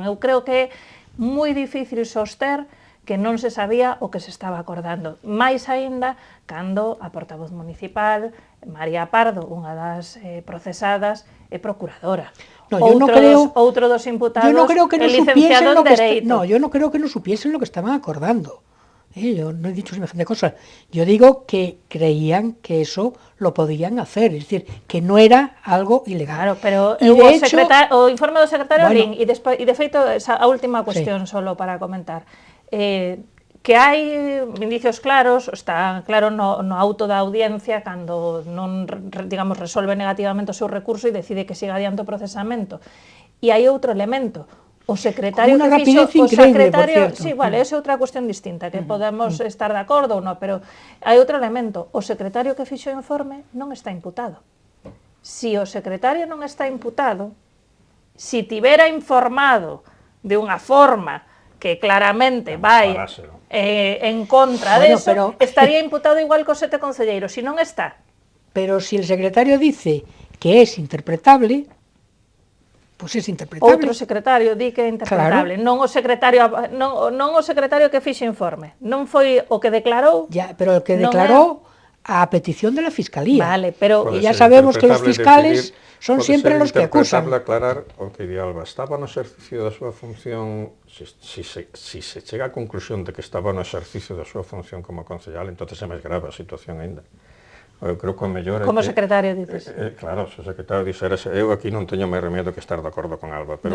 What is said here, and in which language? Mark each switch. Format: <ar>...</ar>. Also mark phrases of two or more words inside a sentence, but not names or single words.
<gl>Entón, eu creo que é moi difícil soster que non se sabía o que se estaba acordando. Mais aínda, cando a portavoz municipal, María Pardo, unha das procesadas, é procuradora.</gl> <es>No, yo no creo,</es> <gl>outro dos imputados</gl> <es>yo no creo que no</es> <gl>é licenciado en Dereito.</gl> <es>No, yo no creo que no supiesen lo que estaban acordando. Yo no he dicho semejante cosa. Yo digo que creían que eso lo podían hacer, es decir, que no era algo ilegal. Claro, pero y de hecho,</es> <gl>o informe do secretario</gl> <es>bueno,</es> <gl>Lin, e de feito, a última cuestión solo para comentar, que hai indicios claros, está claro no auto da audiencia cando non, digamos, resolve negativamente o seu recurso e decide que siga adiante o procesamento. E hai outro elemento, o secretario que fixo, o secretario, sí, vale, esa é outra cuestión distinta, que podemos estar de acordo ou non, pero hai outro elemento, o secretario que fixo o informe non está imputado. Si o secretario non está imputado, si tivera informado de unha forma que claramente vai en contra deso, estaría imputado igual que os 7 concelleiros, si non está.</gl> <es>Pero si el secretario dice que es interpretable, pues es interpretable.</es> <gl>Outro secretario di que é interpretable, claro. non o secretario que fixo informe, non foi o que declarou. Ya, pero o que declarou a petición</gl> <es>de la Fiscalía. Vale, pero y ya sabemos que los fiscales son siempre los que acusan.</es> <gl>Pode ser aclarar o que di Alba, estaba no exercicio da súa función, si se chega á conclusión de que estaba no exercicio da súa función como concejal, entonces é máis grave a situación ainda. Eu creo que o mellor</gl> <es>como secretario, dices.</es> <gl>Claro, se o secretario dixera, eu aquí non teño máis remedio que estar de acordo con Alba, pero...</gl>